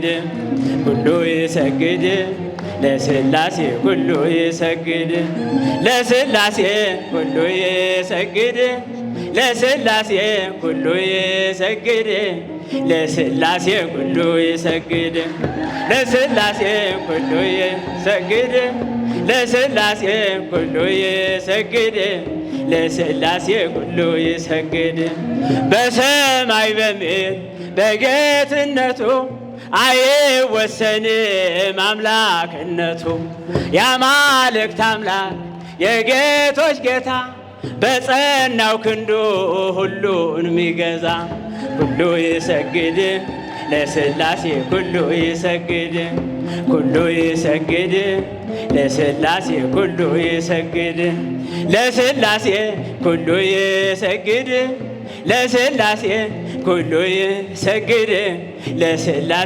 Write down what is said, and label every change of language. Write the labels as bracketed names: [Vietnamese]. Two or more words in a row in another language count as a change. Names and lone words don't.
[Geez] ኩሉ ይሰግድ ለሥላሴ ኩሉ ይሰግድ ለሥላሴ ኩሉ ይሰግድ ለሥላሴ ኩሉ ይሰግድ ለሥላሴ ኩሉ ይሰግድ ለሥላሴ ኩሉ ይሰግድ ለሥላሴ ኩሉ ይሰግድ ለሥላሴ ኩሉ ይሰግድ። [Amharic] በሰማይ በምድር በጌትነቱ አይወሰንም አምላክነቱ። የአማልክት አምላክ የጌቶች ጌታ በጸናው ክንዱ ሁሉን ሚገዛ። [Geez] ኩሉ ይሰግድ ለሥላሴ ኩሉ ይሰግድ ኩሉ ይሰግድ ለሥላሴ ኩሉ ይሰግድ ለሥላሴ ኩሉ ይሰግድ ለሥላሴ ኩሉ ይሰግድ ለሥላሴ